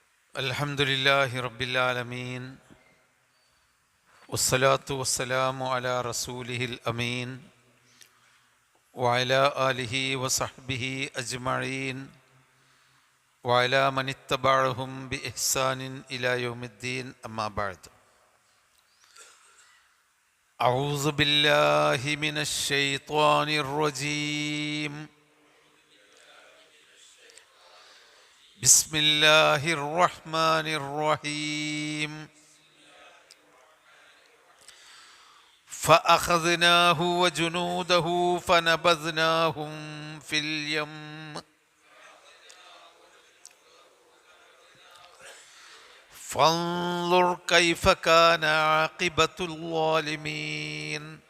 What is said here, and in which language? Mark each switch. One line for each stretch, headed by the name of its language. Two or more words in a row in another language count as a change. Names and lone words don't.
Arabic: الحمد لله رب العالمين والصلاة والسلام على رسوله الأمين وعلى آله وصحبه أجمعين وعلى من تبعهم بإحسان إلى يوم الدين أما بعد. أعوذ بالله من الشيطان الرجيم. بسم الله الرحمن الرحيم. فأخذناه وجنوده فنبذناهم في اليم فانظر كيف كان عاقبة الظالمين